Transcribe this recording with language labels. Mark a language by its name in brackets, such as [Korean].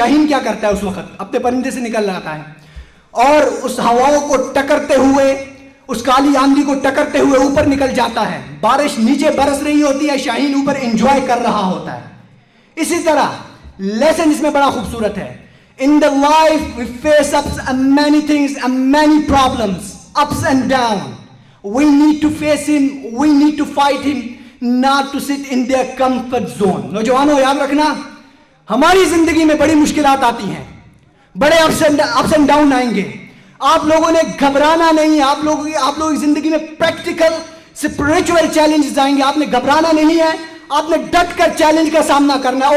[Urdu] شاہین کیا کرتا ہے اس وقت؟ اپنے پرندے سے نکل آتا ہے اور اس ہواؤں کو ٹکرتے ہوئے, اس کالی آندھی کو ٹکرتے ہوئے اوپر نکل جاتا ہے. بارش نیچے برس رہی ہوتی ہے, شاہین اوپر انجوائے کر رہا ہوتا ہے. اسی طرح لیسن اس میں بڑا خوبصورت ہے. [English] In the life we face ups and many things and many problems, ups and down. We need to face him, we need to fight him, not to sit in their comfort zone. [Urdu] نوجوانوں یاد رکھنا, ہماری زندگی میں بڑی مشکلات آتی ہیں, بڑے اپس اینڈ ڈاؤن آئیں گے. آپ لوگوں نے گھبرانا نہیں. آپ لوگوں کی زندگی میں پریکٹیکل اسپرچوئل چیلنجز آئیں گے. آپ نے گھبرانا نہیں ہے, آپ نے ڈٹ کر چیلنج کا سامنا کرنا ہے.